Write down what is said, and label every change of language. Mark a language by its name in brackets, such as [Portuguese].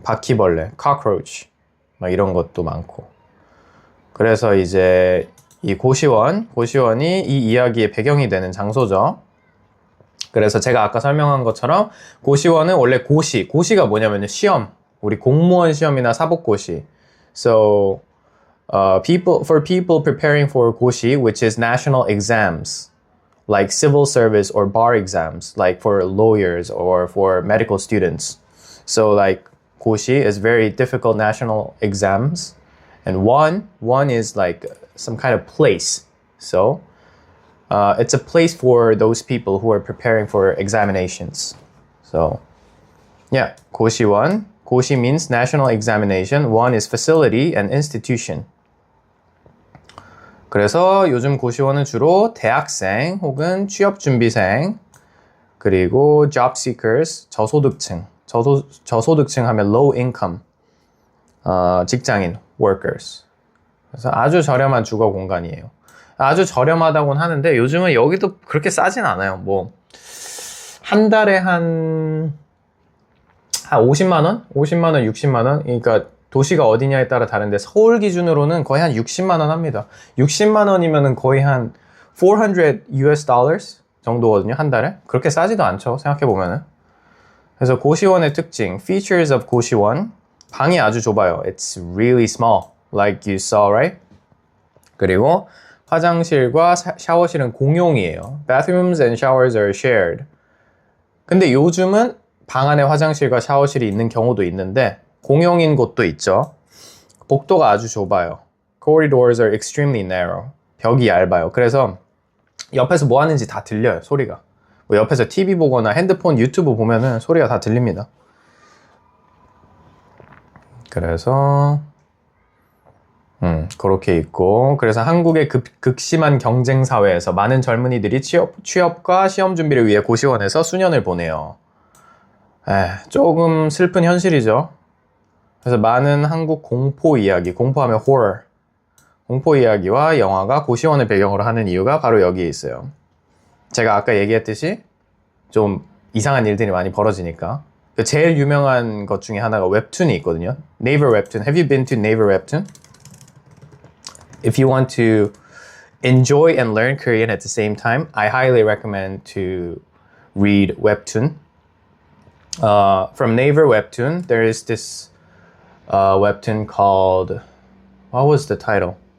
[Korean] 바퀴벌레, cockroach 막 이런 것도 많고. 그래서 이제 이 고시원이 이 이야기의 배경이 되는 장소죠. 그래서 제가 아까 설명한 것처럼 고시원은 원래 고시가 뭐냐면 시험, 우리 공무원 시험이나 사법고시. [English] So for people preparing for 고시, which is national exams, like civil service or bar exams, like for lawyers or for medical students. So like 고시 is very difficult national exams, and one is like some kind of place. So it's a place for those people who are preparing for examinations. So yeah, 고시원. 고시 means national examination. One is facility and institution. [Korean] 그래서 요즘 고시원은 주로 대학생 혹은 취업준비생 그리고 job seekers, 저소득층. 저소득층 하면 low income, 직장인, workers. 그래서 아주 저렴한 주거 공간이에요. 아주 저렴하다고는 하는데 요즘은 여기도 그렇게 싸진 않아요. 뭐 한 달에 한 50만 원? 50만 원, 60만 원? 그러니까 도시가 어디냐에 따라 다른데 서울 기준으로는 거의 한 60만 원 합니다. 60만 원이면은 거의 한 400 US dollars 정도거든요. 한 달에. 그렇게 싸지도 않죠. 생각해 보면은. 그래서 고시원의 특징, [English] features of [Korean] 고시원. 방이 아주 좁아요. [English] It's really small, like you saw, right? [Korean] 그리고 화장실과 샤워실은 공용이에요. [English] Bathrooms and showers are shared. [Korean] 근데 요즘은 방 안에 화장실과 샤워실이 있는 경우도 있는데 공용인 곳도 있죠. 복도가 아주 좁아요. [English] Corridors are extremely narrow. [Korean] 벽이 얇아요. 그래서 옆에서 뭐 하는지 다 들려요. 소리가. 뭐 옆에서 TV 보거나 핸드폰, 유튜브 보면은 소리가 다 들립니다. 그래서 그렇게 있고 그래서 한국의 극심한 경쟁 사회에서 많은 젊은이들이 취업과 시험 준비를 위해 고시원에서 수년을 보내요. 조금 슬픈 현실이죠. 그래서 많은 한국 공포 이야기, 공포하면 horror, 공포 이야기와 영화가 고시원을 배경으로 하는 이유가 바로 여기에 있어요. 제가 아까 얘기했듯이 좀 이상한 일들이 많이 벌어지니까 그 제일 유명한 것 중에 하나가 웹툰이 있거든요. [English] Naver Webtoon. Have you been to Naver Webtoon? If you want to enjoy and learn Korean at the same time, I highly recommend to read Webtoon. From Naver Webtoon, there is this webtoon called, what was the title?